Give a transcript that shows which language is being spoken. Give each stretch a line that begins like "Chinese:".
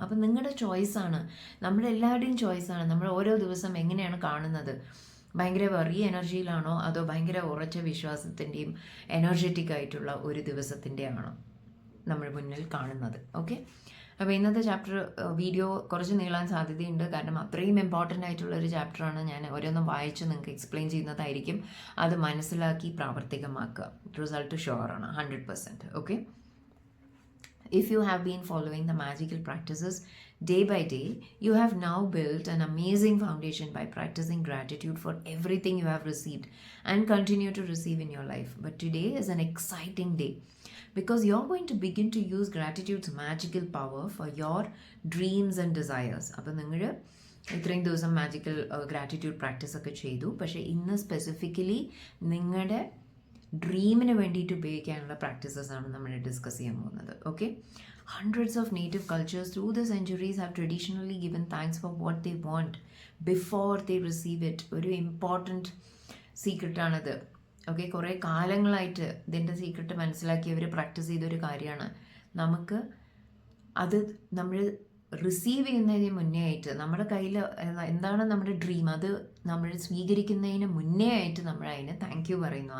Malayalam: അപ്പം നിങ്ങളുടെ ചോയ്സാണ്, നമ്മളെല്ലാവരുടെയും ചോയ്സാണ്. നമ്മൾ ഓരോ ദിവസം എങ്ങനെയാണ് കാണുന്നത്, ഭയങ്കര വെറിയ എനർജിയിലാണോ അതോ ഭയങ്കര ഉറച്ച വിശ്വാസത്തിൻ്റെയും എനർജറ്റിക് ആയിട്ടുള്ള ഒരു ദിവസത്തിൻ്റെ ആണോ നമ്മൾ മുന്നിൽ കാണുന്നത്. ഓക്കെ, അപ്പോൾ ഇന്നത്തെ ചാപ്റ്റർ വീഡിയോ കുറച്ച് നീളാൻ സാധ്യതയുണ്ട്, കാരണം അത്രയും ഇമ്പോർട്ടൻ്റ് ആയിട്ടുള്ള ഒരു ചാപ്റ്ററാണ്. ഞാൻ ഓരോന്നും വായിച്ച് നിങ്ങൾക്ക് എക്സ്പ്ലെയിൻ ചെയ്യുന്നതായിരിക്കും. അത് മനസ്സിലാക്കി പ്രാവർത്തികമാക്കുക. Result ഷുവറാണ്, 100%.
English: Okay, if you have been following the magical practices day by day, you have now built an amazing foundation by practicing gratitude for everything you have received and continue to receive in your life. But today is an exciting day because you're going to begin to use gratitude's magical power for your dreams and desires.
Malayalam: അപ്പോൾ നിങ്ങൾ ഇത്രയും ദിവസം magical gratitude practice ഒക്കെ ചെയ്തു, പക്ഷേ ഇന്ന് specifically നിങ്ങളുടെ ഡ്രീമിന് വേണ്ടിയിട്ട് ഉപയോഗിക്കാനുള്ള പ്രാക്ടീസസ് ആണ് നമ്മൾ ഡിസ്കസ് ചെയ്യാൻ പോകുന്നത്.
English: Okay, hundreds of native cultures through the centuries have traditionally given thanks for what they want before they receive it.
Malayalam: ഒരു ഇമ്പോർട്ടൻറ്റ് സീക്രട്ടാണിത്. ഓക്കെ, കുറേ കാലങ്ങളായിട്ട് ഇതിൻ്റെ സീക്രട്ട് മനസ്സിലാക്കിയവർ പ്രാക്ടീസ് ചെയ്തൊരു കാര്യമാണ്. നമുക്ക് അത് നമ്മൾ റിസീവ് ചെയ്യുന്നതിന് മുന്നേ ആയിട്ട് നമ്മുടെ കയ്യിൽ എന്താണ് നമ്മുടെ ഡ്രീം, അത് നമ്മൾ സ്വീകരിക്കുന്നതിന് മുന്നേ ആയിട്ട് നമ്മൾ അതിന് താങ്ക് യു പറയുന്നു.